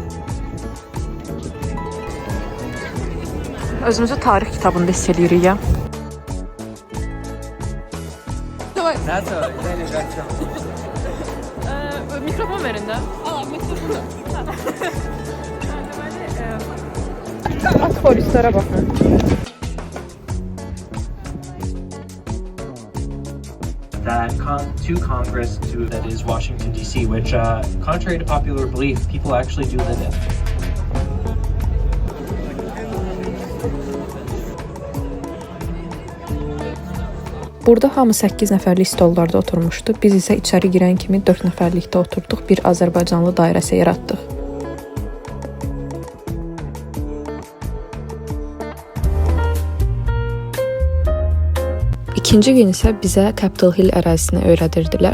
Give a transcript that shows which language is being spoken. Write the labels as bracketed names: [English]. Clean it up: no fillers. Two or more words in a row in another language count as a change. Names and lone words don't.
[Azerbaijani] Özümüzü tarix kitabında hiss edirik ya. Mikrofon verin də. Al, mikrofonu. Polislərə baxın. [English] To Congress, that is Washington, D.C., which, contrary to popular belief, people actually do live in. [Azerbaijani] Burada hamı 8 nəfərlik stollarda oturmuşdu. Biz isə içəri girən kimi 4 nəfərlikdə oturduq, bir Azərbaycanlı dairəsi yaratdıq. İkinci gün isə bizə Capitol Hill ərazisini öyrədirdilər.